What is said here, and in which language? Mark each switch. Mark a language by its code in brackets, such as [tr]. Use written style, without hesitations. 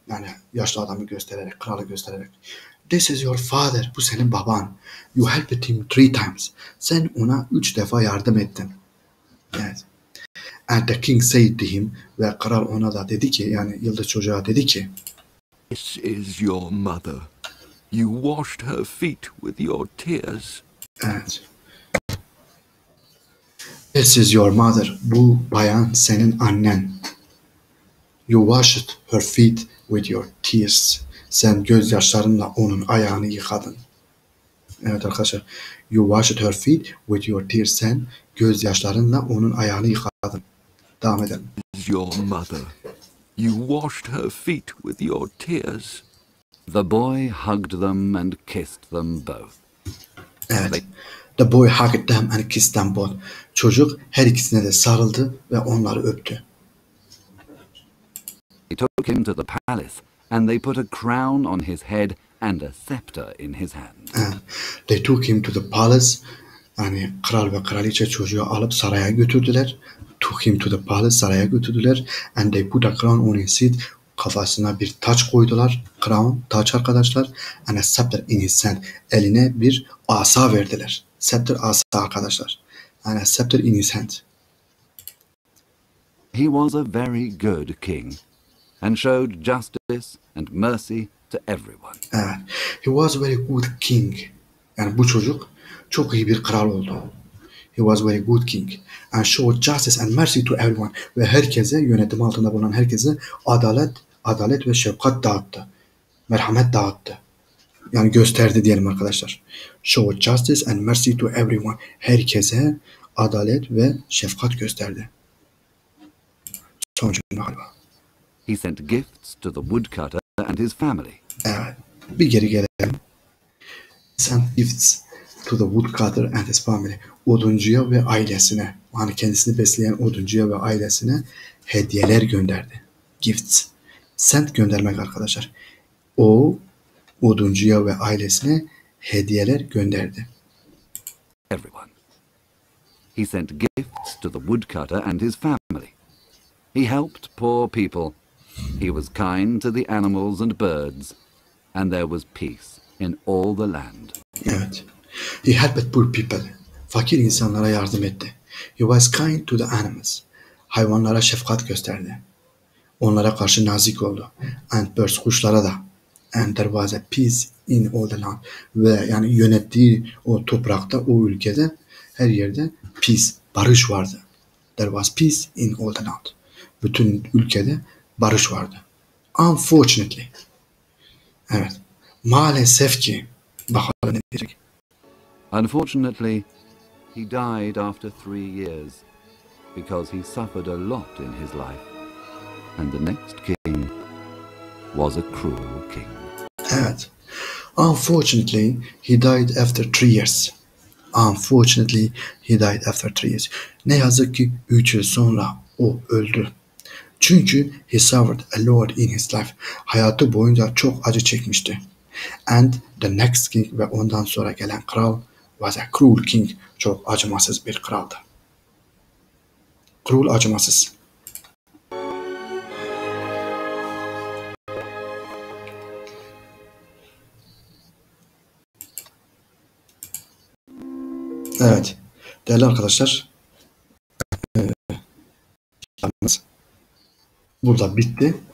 [tr] Yani yaşlı adamı göstererek, kralı göstererek. [en] This is your father. [tr] Bu senin baban. [en] You helped him 3 times. [tr] Sen ona 3 defa yardım ettin. Evet. [en] And the king said to him. [tr] Ve kral ona da dedi ki, yani yıldız çocuğa dedi ki [en] This is your mother. You washed her feet with your tears. [tr] evet. [en] This is your mother. [tr] Bu bayan senin annen. [en] You washed her feet with your tears. [tr] Sen gözyaşlarınla onun ayağını yıkadın. Evet arkadaşlar. [en] You washed her feet with your tears. [tr] Sen gözyaşlarınla onun ayağını yıkadın. Devam edelim. [en] This is your mother. You washed her feet with your tears. The boy hugged them and kissed them both. [tr] Evet. [en] The boy hugged them and kissed them both. [tr] Çocuk her ikisine de sarıldı ve onları öptü. [en] He took him to the palace, and they put a crown on his head and a scepter in his hand. They took him to the palace. [tr] Yani kral ve kraliçe çocuğu alıp saraya götürdüler. [en] Took him to the palace, [tr] saraya götürdüler. [en] And they put a crown on his head. [tr] Kafasına bir taç koydular. Crown, taç arkadaşlar. [en] And a scepter in his hand. [tr] Eline bir asa verdiler. [en] Scepter, asa arkadaşlar. And a scepter in his hand. He was a very good king, and showed justice and mercy to everyone. Evet. He was a very good king. [tr] Yani bu çocuk çok iyi bir kral oldu. [en] He was very good king and showed justice and mercy to everyone. [tr] Ve herkese, yönetim altında bulunan herkese adalet ve şefkat dağıttı. Merhamet dağıttı. Yani gösterdi diyelim arkadaşlar. [en] Showed justice and mercy to everyone. [tr] Herkese adalet ve şefkat gösterdi. Son cümle galiba. [en] He sent gifts to the woodcutter and his family. [tr] Evet. Bir geri gelelim. [en] Sent gifts to the woodcutter and his family. [tr] Oduncuya ve ailesine, yani kendisini besleyen oduncuya ve ailesine hediyeler gönderdi. Gifts. Sent göndermek arkadaşlar. O oduncuya ve ailesine hediyeler gönderdi. [en] Everyone. He sent gifts to the woodcutter and his family. He helped poor people. He was kind to the animals and birds, and there was peace in all the land. Evet. He helped poor people. [tr] Fakir insanlara yardım etti. [en] He was kind to the animals. [tr] Hayvanlara şefkat gösterdi. Onlara karşı nazik oldu. [en] And birds, [tr] kuşlara da. [en] And there was a peace in all the land. [tr] Ve yani yönettiği o toprakta, o ülkede, her yerde peace, barış vardı. [en] There was peace in all the land. [tr] Bütün ülkede barış vardı. Unfortunately. Evet. Maalesef ki. Bakalım ne diyecek. [en] Unfortunately, he died after 3 years because he suffered a lot in his life, and the next king was a cruel king. [tr] Evet. [en] Unfortunately, he died after 3 years. Unfortunately, he died after 3 years. [tr] Ne yazık ki 3 yıl sonra o öldü. [en] Çünkü he suffered a lot in his life. [tr] Hayatı boyunca çok acı çekmişti. [en] And the next king, [tr] ve ondan sonra gelen kral [en] was a cruel king. [tr] Çok acımasız bir kraldı. Cruel, acımasız. Evet. Değerli arkadaşlar, kitabımız burada bitti.